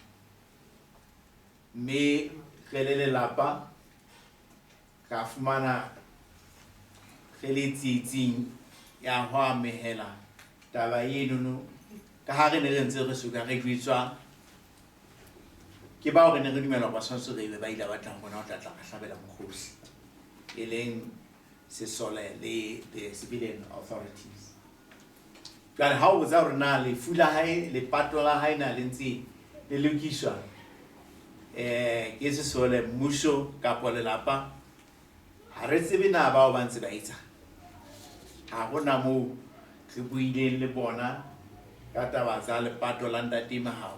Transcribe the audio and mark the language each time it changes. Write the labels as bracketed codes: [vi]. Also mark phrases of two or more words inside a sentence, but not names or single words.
[st] mme re le lelapa ka fumana re le tsietsing ya ho amehela taba eno ka ha re ne re ntse re soka re jwetswa ke bao re ne re dumela hore ba tshwanetse re be ba ile ba tlang bona ho tla hlabela mokgosi e leng sesole le [en] the civilian authorities. [st] Jwale ha o botsa hore na lefu la hae lepato la hae na le ntse le lokiswa ke sesole mmuso kapo lelapa ha re tsebe na bao ba ntse ba etsa. Ha hona moo re buileng le bona ka taba tsa lepato la ntate Mahao.